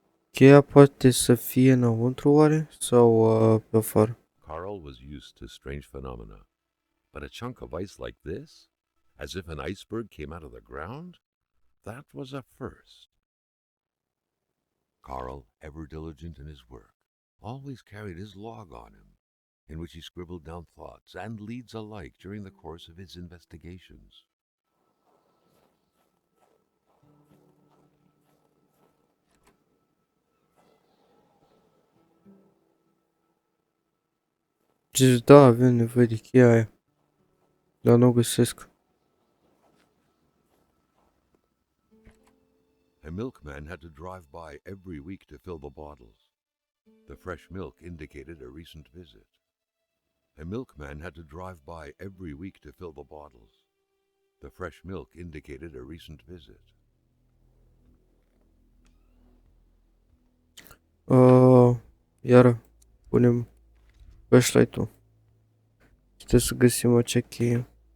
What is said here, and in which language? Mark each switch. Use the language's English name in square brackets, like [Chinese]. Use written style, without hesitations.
[Romanian] Cheia poate să fie înăuntru oare? Sau pe afară? [English] Carl was used to strange phenomena, but a chunk of ice like this, as if an iceberg came out of the ground, that was a first. Carl, ever diligent in his work, always carried his log on him, in which he scribbled down thoughts and leads alike during the course of his investigations. [Romanian] Deci da, avem nevoie de cheia aia. Dar nu o găsesc. [English] A milkman had to drive by every week to fill the bottles. The fresh milk indicated a recent visit. A milkman had to drive by every week to fill the bottles. The fresh milk indicated a recent visit. [Romanian] Iară, punem flashlight-ul. Trebuie să găsim acea cheie.